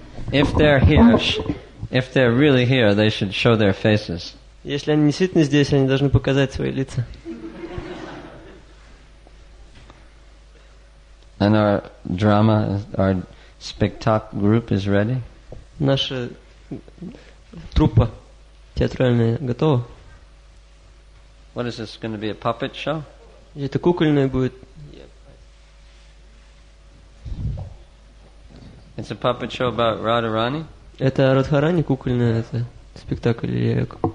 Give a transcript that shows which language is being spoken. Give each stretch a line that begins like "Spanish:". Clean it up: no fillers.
English: If they're here, if they're really here, they should show their faces.
Russian: Если они действительно здесь, они должны показать свои лица.
English: And our drama, our spectacle group is ready.
Russian: Наша труппа театральная готова.
English: What is this going to be? A puppet show?
Russian: Это кукольное будет.
English: It's a puppet show about Radharani.
Russian: Это Радхарани кукольное, это спектакль или